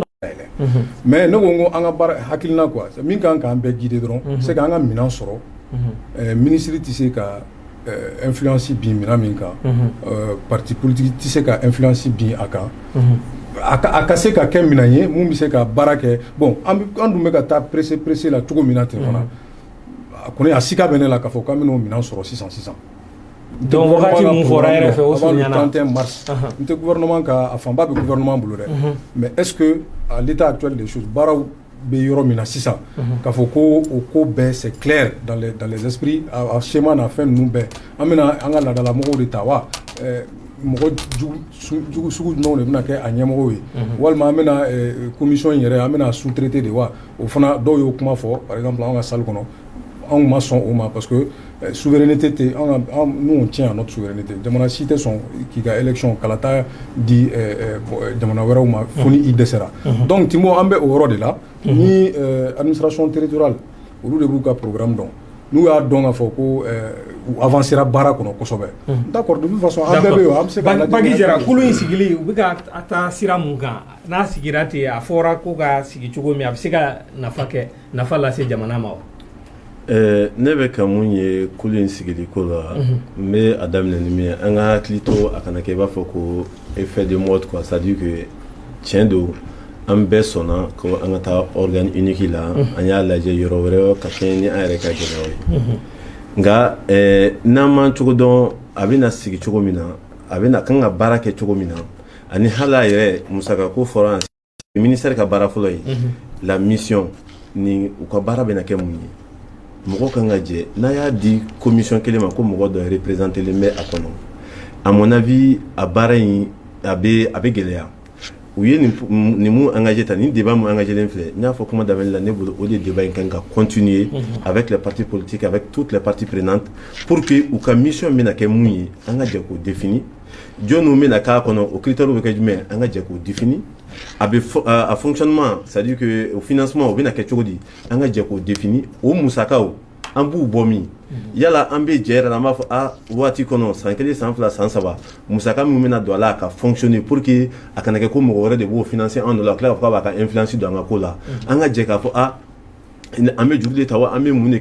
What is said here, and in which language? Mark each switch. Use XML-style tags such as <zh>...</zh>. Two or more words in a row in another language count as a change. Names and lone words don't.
<bm>mais ne ko n ko an ka baara hakilina quoi min kan k'an bɛɛ guider dɔrɔn</bm> <fr>c'est que</fr> <bm>an ka minɛn sɔrɔ ministre tɛ se ka influence bin minɛn min kan</bm> <fr>parti politique</fr> <bm>tɛ se ka influence bin a kan a ka se ka kɛ minɛn ye mun bɛ se ka baara kɛ bon an dun bɛ ka taa pressé la cogo min na ten fana a kɔni a sika bɛ ne la k'a fɔ k'an bɛn'o minɛn sɔrɔ sisan donc wagati mun fɔra yɛrɛ fɛ o surunyana</bm> <fr>avant le 31 mars</fr> <bm>n tɛ gouvernement ka a fanba bɛ gouvernement bolo dɛ</bm> <fr>mais est-ce que à l'état actuel des choses</fr> <bm>baaraw bɛ yɔrɔ min na sisan k'a fɔ ko o ko bɛɛ</bm> <fr>c'est clair dans les</fr> <bm>esprits a schéma n'a fɛn ninnu bɛɛ an bɛna an ka laadala mɔgɔw de ta wa mɔgɔ jugu sugu jumɛnw de bɛna kɛ a ɲɛmɔgɔw ye walima an bɛna commission in yɛrɛ an bɛna sous-traiter de wa o fana dɔw y'o kuma fɔ</bm> <fr>par exemple</fr> <bm>an ka salle kɔnɔ anw ma sɔn o ma</bm> <fr>parce que souveraineté</fr> <bm>tɛ</bm> <fr>nous on tient à notre souveraineté</fr> <bm>jamana si tɛ sɔn k'i ka élection kalata di jamana wɛrɛw ma fo ni i dɛsɛra donc Timo an bɛ o yɔrɔ de la ni</bm> <fr>administration territoriale</fr> <bm>olu de b'u ka programme dɔn n'u y'a dɔn k'a fɔ ko u avancera baara kɔnɔ kosɛbɛ</bm> <fr>d'accord de toute façon</fr> <bm>an bɛɛ bɛ yen an bɛ se ka Bagi Jara kulu in sigili u bɛ ka taa sira mun kan n'a sigira ten a fɔra ko ka sigi cogo min a bɛ se ka nafa lase jamana ma wa. Ne bɛ ka mun ye kulu in sigili ko la n bɛ a daminɛ ni min ye an ka hakili to a kana kɛ i b'a fɔ ko</bm> <fr>effet de mode quoi c'est à dire que</fr> <bm>tiɲɛ don an bɛɛ sɔnna ko an ka taa</bm> <fr>organe unique</fr> <bm>la an y'a lajɛ yɔrɔ wɛrɛ ka kɛɲɛ ni an yɛrɛ ka gɛlɛyaw ye nka n'an m'an cogo dɔn a bɛna sigi cogo min na a bɛna kan ka baara kɛ cogo min na ani hali a yɛrɛ musakako fɔra ministère ka baara fɔlɔ ye</bm> <fr>la mission</fr> <bm>ni u ka baara bɛna kɛ mun ye mɔgɔ kan ka jɛ n'a y'a di commission kelen ma ko mɔgɔ dɔ représenter len bɛ a kɔnɔ</bm> <fr>à mon avis</fr> <bm>a baara in a bɛ gɛlɛya u ye nin mun engagé ta nin débat mun engagé len filɛ n y'a fɔ kuma daminɛ la ne bolo o de débat in kan ka</bm> <fr>continuer avec les partis politiques avec toutes les parties prenantes pour que</fr> <bm>u ka mission bɛna kɛ mun ye an ka jɛ k'o définir jɔnniw bɛna k'a kɔnɔ o critères bɛ kɛ jumɛn an ka jɛ k'o définir a</bm> <fr>fonctionnement c'est à dire que au financement</fr> <bm>o bɛna kɛ cogo di an ka jɛ k'o définir o musakaw an b'u bɔ min yala an bɛ jɛ yɛrɛ la an b'a fɔ waati kɔnɔ san 1 san 2 san 3 musaka min bɛna don a la a ka fonctionner</bm> <fr>pour que</fr> <bm>a kana kɛ ko mɔgɔ wɛrɛ de b'o financer an dɔ la tila k'a fɔ k'a b'a ka influence don an ka ko la an ka jɛ k'a fɔ an bɛ juru de ta wa an bɛ mun de</bm>